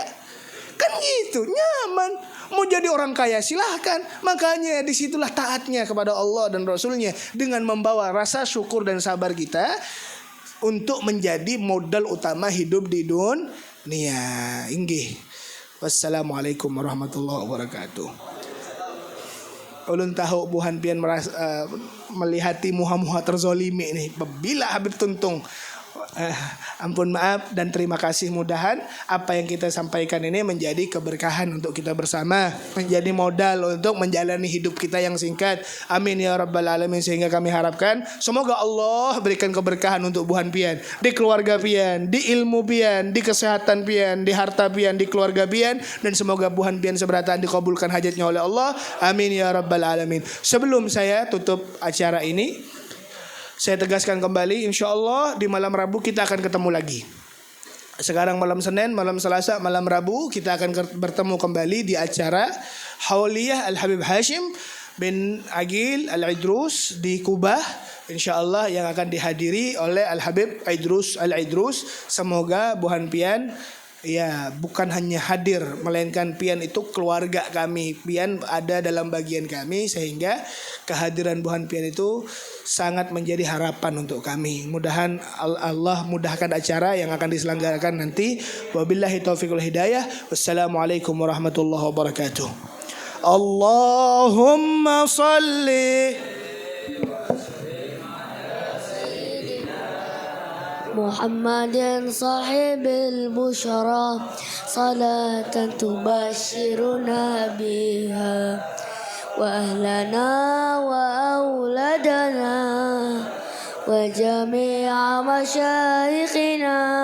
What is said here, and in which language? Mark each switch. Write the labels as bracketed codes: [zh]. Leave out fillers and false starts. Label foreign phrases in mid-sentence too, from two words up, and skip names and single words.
[id] Kan gitu, nyaman. Mau jadi orang kaya silahkan. Makanya disitulah taatnya kepada Allah dan Rasulnya, dengan membawa rasa syukur dan sabar kita untuk menjadi modal utama hidup di dunia. [bjn] Inggih. [ar] والسلام عليكم ورحمة الله وبركاته. [bjn] Ulun tahu buhan pian melihati muha-muha terzolimi nih. [id] Bila Habib Tuntung. Ampun maaf dan terima kasih. Mudahan apa yang kita sampaikan ini menjadi keberkahan untuk kita bersama, menjadi modal untuk menjalani hidup kita yang singkat. [ar] آمين يا رب العالمين. [bjn] Sehingga kami harapkan semoga Allah berikan keberkahan untuk buhan pian, di keluarga pian, di ilmu pian, di kesehatan pian, di harta pian, di keluarga pian, dan semoga buhan pian seberataan dikabulkan hajatnya oleh Allah. [ar] آمين يا رب العالمين. [id] Sebelum saya tutup acara ini, saya tegaskan kembali, [ar] إن شاء الله [id] di malam Rabu kita akan ketemu lagi. Sekarang malam Senin, malam Selasa, malam Rabu kita akan bertemu kembali di acara Hauliyah Al-Habib Hashim bin Aqil Al-Idrus di Kubah, [ar] إن شاء الله, [id] yang akan dihadiri oleh Al-Habib Idrus Al-Idrus. [bjn] Semoga buhan pian bukan hanya hadir, melainkan pian itu keluarga kami. Pian ada dalam bagian kami, sehingga kehadiran buhan pian itu sangat menjadi harapan untuk kami. [id] Mudahan Allah mudahkan acara yang akan diselenggarakan nanti. [ar] وبالله التوفيق والهداية. والسلام عليكم ورحمة الله وبركاته. اللهم صل محمد صاحب البشرى صلاة تبشرنا بها وأهلنا وأولادنا وجميع مشايخنا